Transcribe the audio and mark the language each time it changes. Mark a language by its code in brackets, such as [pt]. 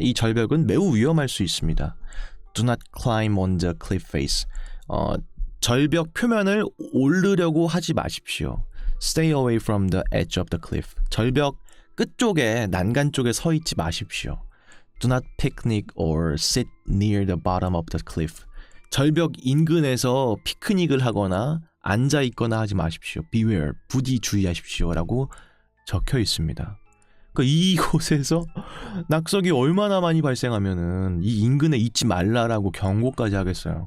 [ko] 이 절벽은 매우 위험할 수 있습니다. [en] Do not climb on the cliff face. [ko] 절벽 표면을 오르려고 하지 마십시오. [en] Stay away from the edge of the cliff. [ko] 절벽 끝쪽에 난간 쪽에 서 있지 마십시오. [en] Do not picnic or sit near the bottom of the cliff. [ko] 절벽 인근에서 피크닉을 하거나 앉아 있거나 하지 마십시오. [en] Beware, [ko] 부디 주의하십시오. 라고 적혀 있습니다. 그러니까 이곳에서 낙석이 얼마나 많이 발생하면은 이 인근에 있지 말라라고 경고까지 하겠어요.